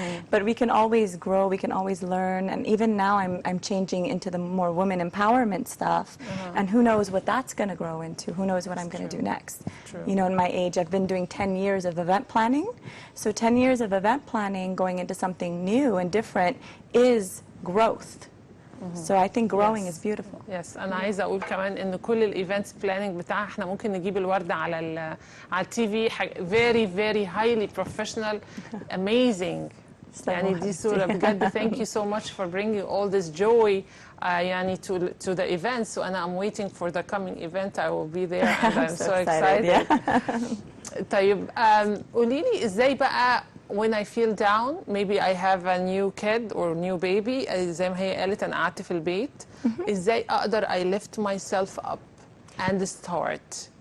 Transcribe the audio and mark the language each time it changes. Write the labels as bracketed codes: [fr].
[en] But we can always grow, we can always learn, and even now I'm changing into the more women empowerment stuff, and who knows what that's going to grow into, who knows what I'm going to do next. True. You know, in my age, I've been doing 10 years of event planning, so 10 years of event planning going into something new and different is growth. So I think growing is beautiful. Yes. [ar] أنا عايزة أقول كمان إن كل الإيفنتس بلاننج بتاعها إحنا ممكن نجيب الوردة على التي في [en] very very highly professional, amazing. [ar] يعني دي صورة بجد. [en] Thank you so much for bringing all this joy يعني to the events. So أنا I'm waiting for the coming event. I will be there and I'm so excited. [ar] طيب قولي لي إزاي بقى [en] when I feel down, maybe I have a new kid or new baby, [ar] زي ما هي قالت أنا قعدت في البيت، إزاي أقدر [en] I lift myself up and start?